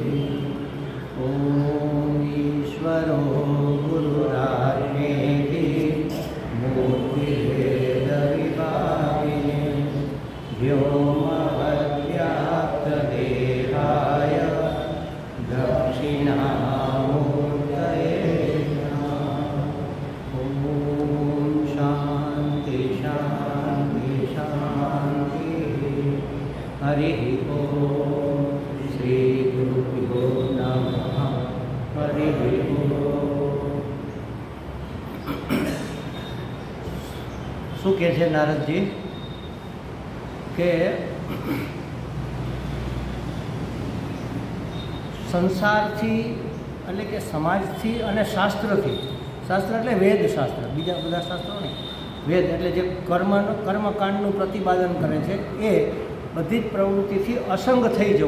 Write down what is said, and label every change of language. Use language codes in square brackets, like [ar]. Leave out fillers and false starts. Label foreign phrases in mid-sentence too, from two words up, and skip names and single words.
[sa] ॐ ईश्वरो गुरुरात्मेति मूर्तिभेदविभागिने व्योमवद्व्याप्तदेहाय दक्षिणामूर्तये नमः। ॐ शान्ति शान्ति शान्तिः। हरिः ॐ श्रीगुरुभ्यो नमः। हरिः ॐ। [gu] શું કહે છે નારદજી કે સંસારથી એટલે કે સમાજથી અને શાસ્ત્રથી, શાસ્ત્ર એટલે વેદ શાસ્ત્ર, બીજા બધા શાસ્ત્રો નહીં, વેદ એટલે જે કર્મકાંડનું પ્રતિપાદન કરે છે એ બધી જ પ્રવૃત્તિથી અસંગ થઈ જવું.